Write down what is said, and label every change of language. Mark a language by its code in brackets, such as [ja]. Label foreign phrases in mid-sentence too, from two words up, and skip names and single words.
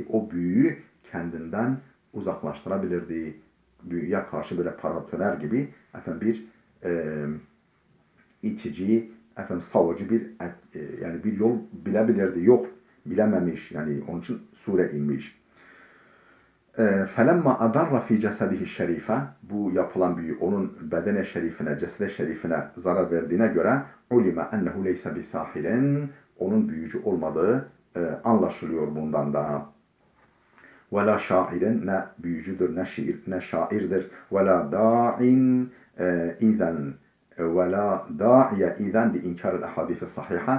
[tr] O büyüyü kendinden uzaklaştırabilirdi. Büyüye karşı böyle paratoner gibi bir itici, savucu yani bir yol bilebilirdi. Yok, bilememiş. Yani onun için sure inmiş. [ar] فَلَمَّا أَدَرَّ فِي جَسَدِهِ الشَّرِيفَ [tr] bu yapılan büyü onun bedene şerifine, cesede şerifine zarar verdiğine göre [ar] علم أنه ليس بساحر [tr] onun büyücü olmadığı anlaşılıyor bundan da. [ar] ولا شاعر [tr] ne büyücüdür, ne şairdir. [ar] ولا داع إذن ولا داعية إذن لإنكار الأحاديث الصحيحة.